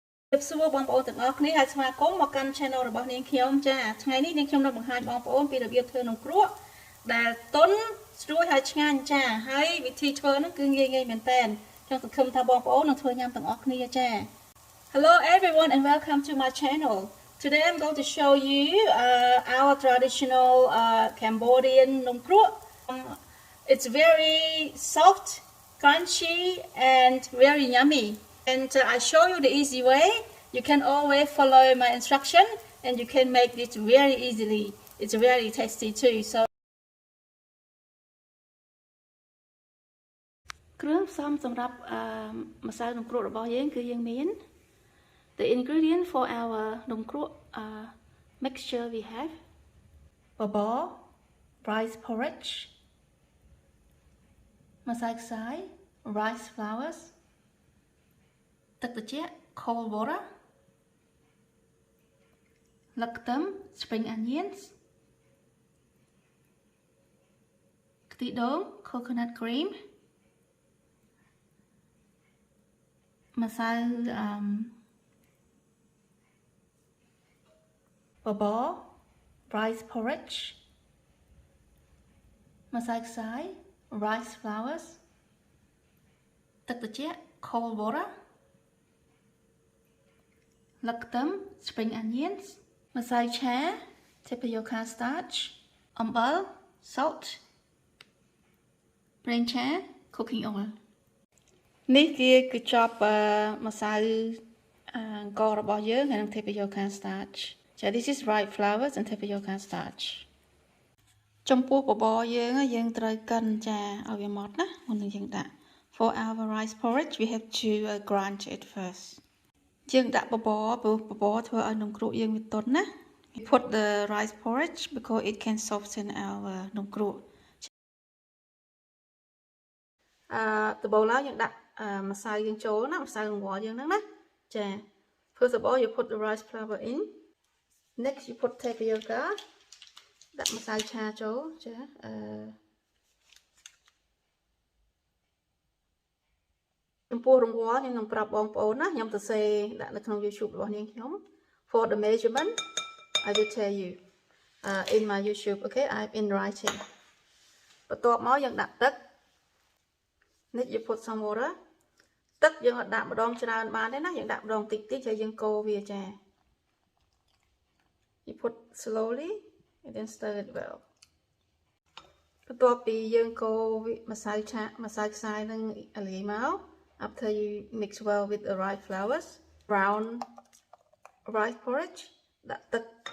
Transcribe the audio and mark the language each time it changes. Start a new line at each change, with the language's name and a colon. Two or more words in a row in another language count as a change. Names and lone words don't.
Khmer: សួរបងប្អូនទាំងអស់គ្នាហើយស្វាគមន៍មកកាន់ channel របស់នាងខ្ញុំចាថ្ងៃនេះនាងខ្ញុំនឹងបង្ហាញបងប្អូនពីរបៀបធ្វើនំគ្រក់ដែលទុនស្រួយហើយឆ្ងាញ់ចាហើយវិធីធ្វើហ្នឹងគឺងាយៗមែនតើខ្ញុំសង្ឃឹមថាបងប្អូននឹងធ្វើញ៉ាំទាំងអស់គ្នាចា
English: Hello everyone and welcome to my channel. Today I'm going to show you our traditional Cambodian nong kruk. It's very soft, crunchy and very yummy. And I show you the easy way. You can always follow my instruction and you can make this very easily. It's very tasty too. So
Khmer: គ្រឿងផ្សំសម្រាប់ម្សៅនំគ្រក់របស់យើងគឺយើងមាន
English: The ingredient for our nong kruk mixture we have baba, rice porridge,
Khmer: ម្សៅខ្សាយ
English: rice flowers,
Khmer: ទឹកត្រជាក់
English: cold water,
Khmer: លឹកខ្ទឹម
English: spring onions,
Khmer: ខ្ទិះដូង
English: coconut cream, ម្សៅ baba, rice porridge,
Khmer: ម្សៅខ្សាយ
English: rice flowers,
Khmer: ទឹកត្រជាក់
English: cold water,
Khmer: លឹកខ្ទឹម
English: spring onions,
Khmer: ម្សៅឆា
English: tapioca starch,
Khmer: អំបិល salt, ប្រេងឆា
English: cooking oil
Khmer: នេះគឺចប់ម្សៅអង្គររបស់យើងហើយនឹង
English: tapioca starch
Khmer: ចា
English: This is rice flowers and tapioca starch
Khmer: ចំពោះបបរយើងត្រូវកិនចាឲ្យវាម៉ត់ណាមុននឹងយើងដាក់
English: For our rice porridge we have to grind it first
Khmer: យើងដាក់បបរព្រោះបបរធ្វើឲ្យនំគ្រក់យើងវាទន់ណា
English: We put the rice porridge because it can soften our
Khmer: នំគ្រក់ ដំបូងឡើងយើងដាក់ម្សៅយើងចូលណាម្សៅរង្វាស់យើងហ្នឹងណាចា
English: First of all you put the rice flour in next you put tapioca
Khmer: ដាក់ម្សៅឆាចូលចា ចំពោះរង្វាស់ខ្ញុំនឹងប្រាប់បងប្អូនណាខ្ញុំទៅសេដាក់នៅក្នុង YouTube របស់នាងខ្ញុំ
English: For the measurement I will tell you in my YouTube okay I'm in writing
Khmer: បន្ទាប់មកយើងដាក់ទឹក
English: Next you put some water
Khmer: ទឹកយើងអត់ដាក់ម្ដងច្រើនបានទេណាយើងដាក់ម្ដងតិចតិចហើយយើងកូរវាចា
English: You put slowly and then stir it well
Khmer: បន្ទាប់ពីយើងកូរម្សៅឆាម្សៅខ្សាយនឹងលាយមក
English: After you mix well with the rice flowers brown rice porridge
Khmer: ដាក់ទឹក